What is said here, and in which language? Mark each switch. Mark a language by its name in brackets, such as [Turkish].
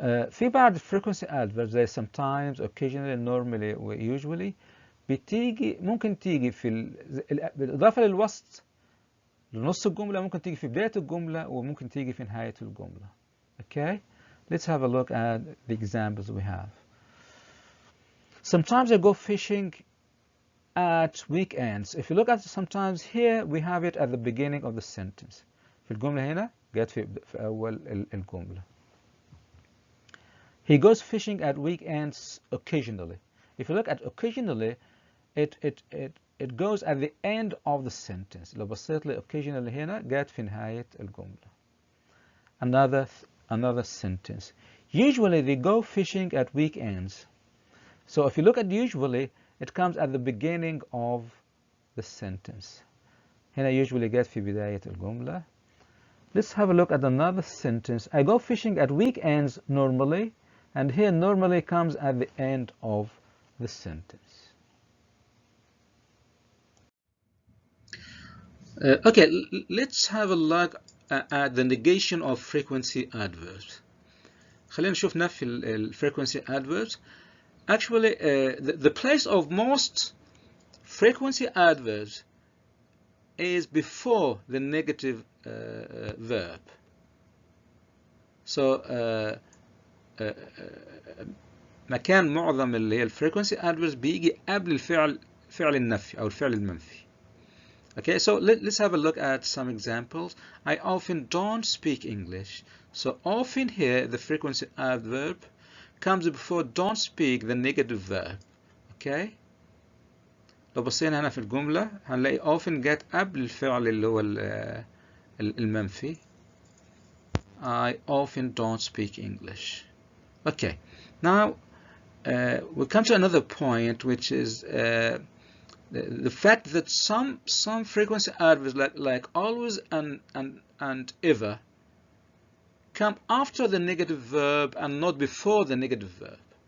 [Arabic] في بعض frequency adverbs زي sometimes, occasionally, normally, usually ممكن تيجي بالإضافة للوسط لنص الجملة، ممكن تيجي في بداية الجملة وممكن تيجي في نهاية الجملة. [English] Okay, let's have a look at the examples we have. Sometimes I go fishing at weekends. If you look at sometimes here, we have it at the beginning of the sentence. [Arabic] في الجملة هنا جت في أول الجملة. [English] He goes fishing at weekends occasionally. If you look at occasionally, it goes at the end of the sentence. [Arabic] لو بصيت لي occasionally هنا جت في نهاية الجملة. [English] Another sentence. Usually they go fishing at weekends. So if you look at usually, it comes at the beginning of the sentence. [Arabic] هنا usually جت في بداية الجملة. [English] Let's have a look at another sentence. I go fishing at weekends normally, and here normally comes at the end of the sentence. Okay, let's have a look at the negation of frequency adverbs. [Arabic] خلينا نشوف نفي frequency adverbs. [English] Actually, the place of most frequency adverbs is before the negative verb. [Arabic] So مكان معظم اللي هي frequency adverbs بيجي قبل فعل النفي أو الفعل المنفي. [English] Okay, so let's have a look at some examples. I often don't speak English. So often here, the frequency adverb comes before don't speak, the negative verb. Okay? [Arabic] لو بصينا هنا في الجملة هنلاقي often get قبل الفعل اللي هو المنفي. [English] I often don't speak English. Okay. Now we come to another point, which is the fact that some frequency adverbs like always and ever come after the negative verb and not before the negative verb.